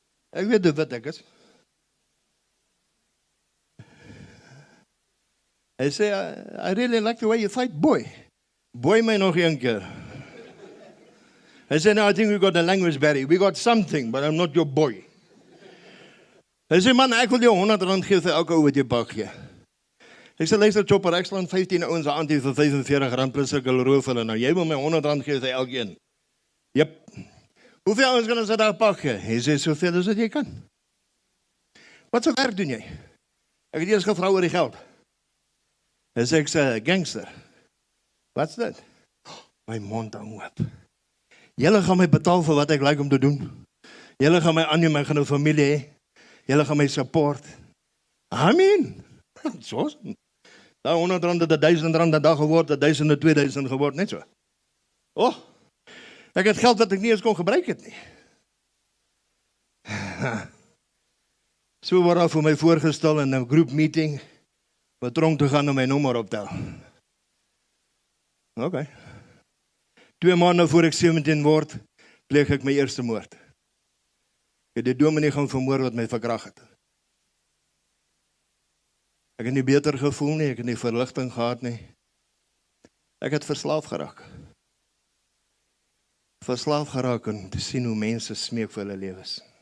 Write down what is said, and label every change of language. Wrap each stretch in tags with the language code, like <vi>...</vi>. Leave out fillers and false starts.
<af>Ek weet wat ek is. Hy sê,</af> <en>I really like the way you fight, boy.</en> <af>Boy my nog een keer. Hy sê,</af> <en>no, I think we got a language barrier. We got something, but I'm not your boy.</en> <af>Hy sê, man, ek wil jou R100 gee vir elke ou wat jy pak gee. Ek sê, luister, Chopper, ek slaan 15 ouens aan die vir R45 plus ek hulle roof hulle. Nou, jy wil my R100 gee vir elkeen. Jep. Hoeveel ouens kan ons daar pak gee? Hy sê, soveel as wat jy kan. Wat so werk doen jy? Ek het eers gevra oor die geld. Hy sê, ek sê, gangster. Wat's dit? My mond hang oop. Julle gaan my betaal vir wat ek like om te doen. Julle gaan my aanneem, my gaan 'n familie hê. Julle gaan my support. Amen. Soos. Daar R100 het R1000 'n dag geword, R1000 2000 geword, net so. Oh. Ek het geld wat ek nie eens kon gebruik het nie. So word daar vir my voorgestel in 'n groep meeting wat tronk te gaan om my nommer optel. Okay. 2 maande voor ek 17 word, pleeg ek my eerste moord. Ek het die dominee gaan vermoor wat my verkragt het. Ek het nie beter gevoel nie, ek het nie verligting gehad nie. Ek het verslaaf geraak. Verslaaf geraak en te sien hoe mense smeek vir hulle lewens.</af>